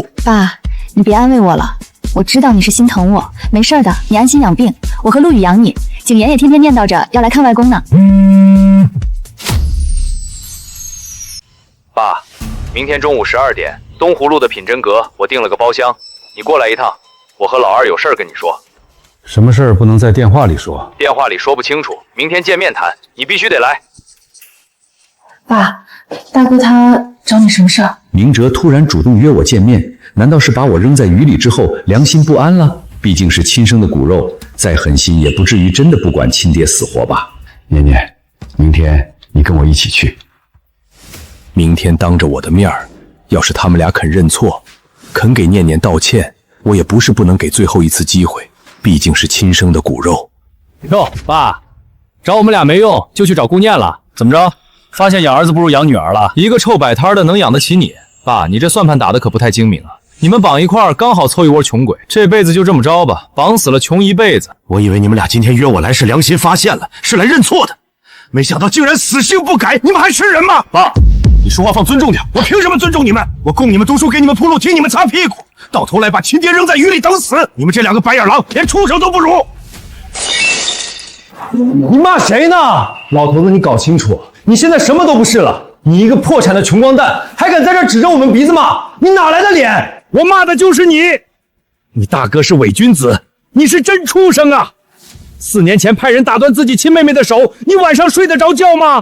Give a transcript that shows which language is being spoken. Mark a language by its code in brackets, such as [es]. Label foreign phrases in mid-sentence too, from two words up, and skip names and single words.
[zh] 爸，你別安慰我了，我知道你是心疼我，沒事的，你安心養病，我和陸羽養你。景言也天天念叨着要來看外公呢。爸，明天中午12點，東湖路的品真閣，我訂了個包廂，你過來一趟，我和老二有事兒跟你說。什麼事兒不能在電話裡說？電話裡說不清楚，明天見面談，你必須得來。爸，大哥他找你什麼事儿？明哲突然主动約我見面，難道是把我扔在雨裡之後良心不安了？畢竟是親生的骨肉，再狠心也不至於真的不管親爹死活吧？念念，明天你跟我一起去。明天當着我的面兒，要是他們倆肯認錯，肯給念念道歉，我也不是不能給最後一次機會，畢竟是親生的骨肉。哟，爸，找我們倆沒用，就去找顧念了。怎麼着？发现養兒子不如養女兒了？一個臭擺攤的能養得起你？爸，你這算盤打得可不太精明啊！你們綁一塊兒，剛好湊一窩窮鬼，這輩子就這麼着吧，綁死了窮一輩子。我以為你們倆今天約我來是良心發現了，是來認錯的，沒想到竟然死性不改，你們還是人嗎？爸，你說話放尊重點，我憑什麼尊重你們？我供你們读書，給你們鋪路，替你們擦屁股，到頭來把親爹扔在雨裡等死，你們這兩個白眼狼連畜生都不如！你罵誰呢？老头子，你搞清楚，你現在什麼都不是了，你一個破產的窮光蛋，還敢在這指着我們鼻子罵，你哪來的臉？我罵的就是你！你大哥是偽君子，你是真畜生啊！4年前派人打斷自己親妹妹的手，你晚上睡得着覺嗎？